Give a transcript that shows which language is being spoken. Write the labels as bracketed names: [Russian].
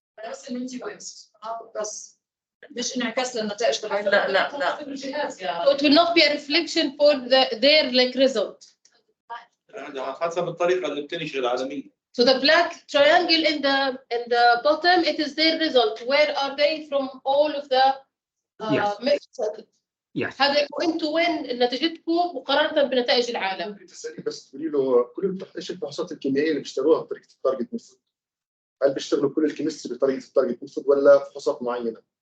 [Arabic] بس انه انت وين بس مش انعكاس للنتائج تبع لا [English] So it will not be a reflection for their like result. [Arabic] حسب الطريقة اللي بتنشر العالمية. [English] So the black triangle in the bottom, it is their result. Where are they from all of the methods? Yes. [Arabic] هذا انتوا وين نتيجتكم مقارنة بنتائج العالم؟ بس تقولي له ايش الفحوصات الكيميائية اللي بيشتغلوها بطريقة التارجت ميثود؟ هل بيشتغلوا كل الكيمستري بطريقة التارجت ميثود ولا فحوصات معينة؟